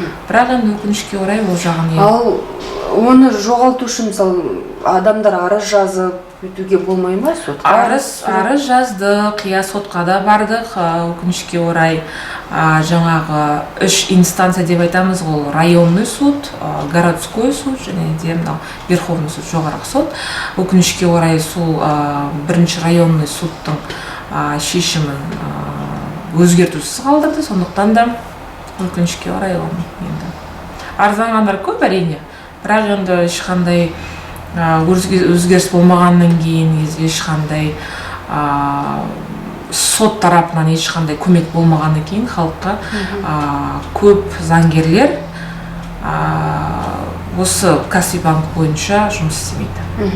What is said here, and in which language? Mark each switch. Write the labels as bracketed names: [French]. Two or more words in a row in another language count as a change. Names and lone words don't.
[Kazakh] Бірақ енді өкінішке орай ол жағын Ал оны жоғалту үшін мысалы адамдар арыз жазып өтуге болмай ма сотқа? Арыз жаздық, сотқа да бардық. Өкінішке орай жаңағы 3 инстанция деп айтамыз, ол [Russian] районный суд, городской суд [Kazakh] және де [Russian] Верховный суд, [Kazakh] жоғарғы сот. Өкінішке орай сол бірінші [Russian] районный судтың [Kazakh] шешімін өзгертусіз қалдырды. Сондықтан да өкінішке орай енді арзанғандар көп әрине, бірақ енді ешқандай өзгеріс болмағаннан кейін, ешқандай сот тарапынан ешқандай көмек болмағаннан кейін халыққа көп заңгерлер осы Каспий банк бойынша жұмыс істемейді.